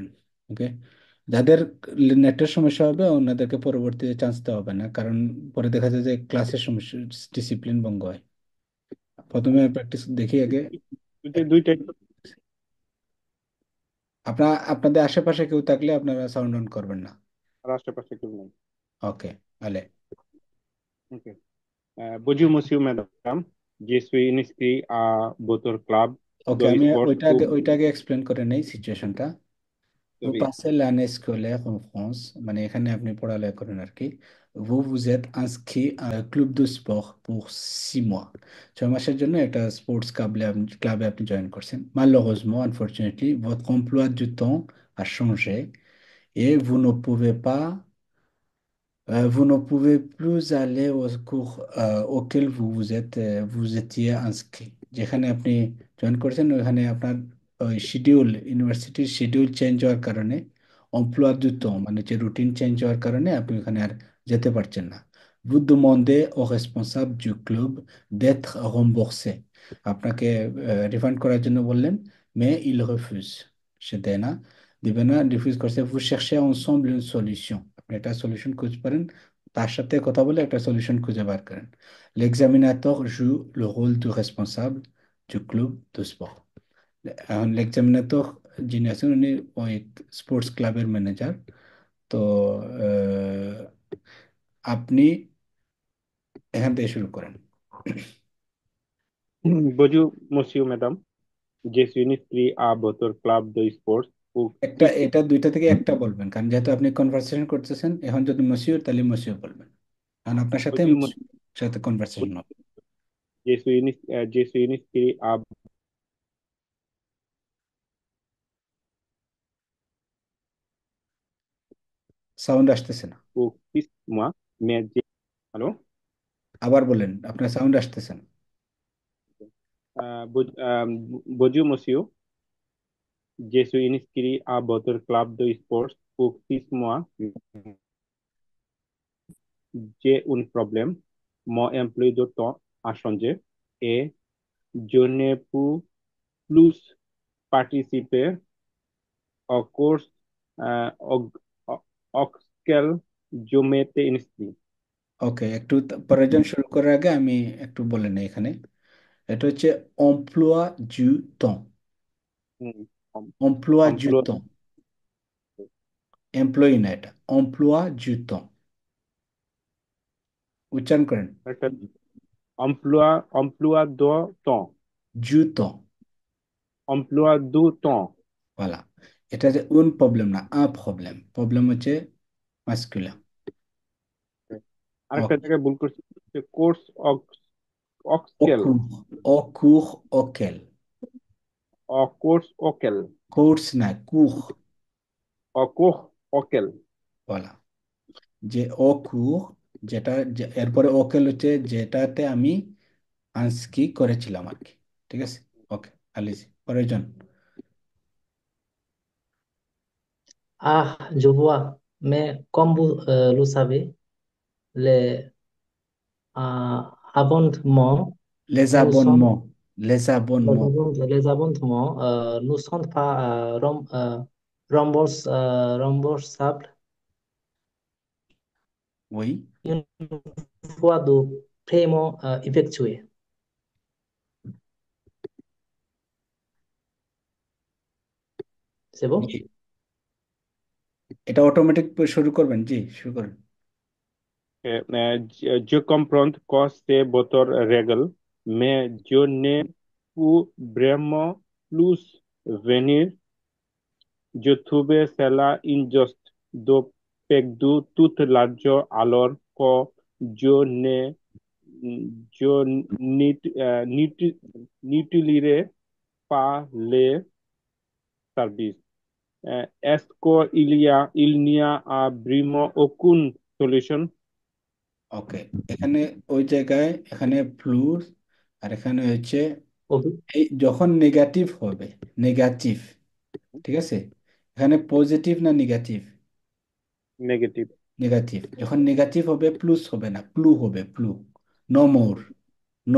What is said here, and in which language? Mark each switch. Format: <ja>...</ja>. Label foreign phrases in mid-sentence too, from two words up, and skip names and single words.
<bn>ওকে, যাদের নেটের সমস্যা হবে ওনাদেরকে পরবর্তীতে চান্স দেওয়া হবে না, কারণ পরে দেখা যায় যে ক্লাসের সমস্যা, ডিসিপ্লিন ভঙ্গ হয়। প্রথমে প্র্যাকটিস দেখি আগে। দুইটাই আপনাদের আশেপাশে কেউ থাকলে আপনারা সাউন্ড অন করবেন না। আর আশেপাশে কেউ নেই। ওকে, আলে। ওকে,</bn> <fr>bonjour monsieur madame, je suis inscrit à votre club</fr> <bn>ওকে,</bn> <fr>de</fr> <bn>আমি</bn> <fr>sport pour</fr> <bn>ওইটা আগে এক্সপ্লেন করে নেই সিচুয়েশনটা।</bn> <fr>Vous oui, passez l'année scolaire en France,</fr> <bn>মানে এখানে আপনি পড়ালেখা করেন আর কি।</bn> <fr>Vous vous êtes inscrit à un club de sport pour 6 mois,</fr> <bn>6 মাসের জন্য একটা স্পোর্টস ক্লাবে আপনি জয়েন করছেন।</bn> <fr>Malheureusement, unfortunately, votre emploi du temps a changé et vous ne pouvez plus aller au cours auquel vous étiez inscrit,</fr> <bn>যেখানে আপনি জয়েন করেছেন ওখানে আপনার ওই শিডিউল, ইউনিভার্সিটির শিডিউল চেঞ্জ হওয়ার কারণে,</bn> <fr>emploi du temps</fr> <bn>মানে যে রুটিন চেঞ্জ হওয়ার কারণে আপনি ওখানে আর যেতে পারছেন না।</bn> <fr>Vous demandez au responsable du club d'être remboursé,</fr> <bn>আপনাকে রিফান্ড করার জন্য বললেন,</bn> <fr>mais il refuse,</fr> <bn>সে দেয় না, দিবে না, রিফিউজ করছে।</bn> <fr>Vous cherchez ensemble une solution,</fr> <bn>আপনি একটা সলিউশন খুঁজে পারেন, তার সাথে কথা বলে একটা সলিউশন খুঁজে বার করেন।</bn> <fr>L'examinateur joue le rôle du responsable du club de sport,</fr> <bn>এখন l'examinateur যিনি আছেন উনি ওই স্পোর্টস ক্লাবের ম্যানেজার। তো আহ, আপনি এখান থেকে শুরু করেন।</bn> <fr>bonjour monsieur madame, je suis inscrit à votre club de sport pour six</fr> <bn>এটা দুইটা থেকে একটা বলবেন, কারণ যেহেতু আপনি কনভারসেশন করতেছেন, এখন যদি মসিউর তাহলে মসিউর বলবেন, কারণ আপনার সাথে</bn> <fr>bonjour</fr> <bn>মসিউর সাথে কনভারসেশন হবে।</bn> <fr>je suis inscrit à</fr> <bn>সাউন্ড আসতেছে না,</bn> <fr>pour 6 mois, mais allô,</fr> <bn>আবার বলেন, আপনার সাউন্ড আসতেছে না।</bn> <fr>bonjour monsieur, je suis inscrit à votre club de sport pour 6 mois. J'ai un problème. Mon emploi de temps a changé et je ne peux plus participer aux courses au- auxquelles je m'étais inscrit.</fr> <bn>ওকে, একটু প্রয়োজন শুরু করার আগে আমি একটু বলে নিই এখানে। এটা হচ্ছে</bn> <fr>emploi du temps, হুম, emploi du</fr> <bn>এমপ্লয়</bn> <fr>temps,</fr> <bn>এমপ্লয়ি না এটা,</bn> <fr>emploi du temps,</fr> <bn>উচ্চারণ করেন।</bn> <fr>একটা emploi emploi do temps du temps, emploi du temps</fr> <bn>voilà। এটা যে un প্রবলেম না, un প্রবলেম, প্রবলেম হচ্ছে মাস্কুলা। আরেকটা ওকে, জায়গায় ভুল করছি, কোর্স</bn> <fr>au অক্সকেল cours, au cours auquel, cours auquel course না, cours, cours auquel voilà। যে au cours,</fr> <bn>যেটা এরপরে auquel হচ্ছে যেটাতে আমি আজকে করেছিলাম আর কি। ঠিক আছে, ওকে, আলিজি প্রয়োজন।</bn> <fr>Ah, je vois. Mais comme vous le savez, les abondements, Les nous sommes, abonnements, les abonnements, les abondements ne sont pas remboursables oui, une fois de paiement effectué. C'est bon?</fr> <bn>জি। এটা অটোমেটিক শুরু করবেন, জি শুরু করেন।</bn> <fr>Je comprends que c'est votre règle, mais je ne peux vraiment plus venir. Je trouve cela injuste de perdre tout l'argent alors que je ne je n'utiliserai pas les services. Est-ce il n'y a vraiment aucune solution?</fr> <bn>ওকে, এখানে ওই জায়গায় এখানে প্লুস, আর এখানে হচ্ছে</bn> <en>Ok.</en> <bn>এই যখন নেগেটিভ হবে, নেগেটিভ, ঠিক আছে, এখানে পজিটিভ না নেগেটিভ,</bn> <en>Negative.</en> <bn>নেগেটিভ, যখন নেগেটিভ হবে প্লুস হবে না, প্লু হবে, প্লু,</bn> <en>no more, no</en>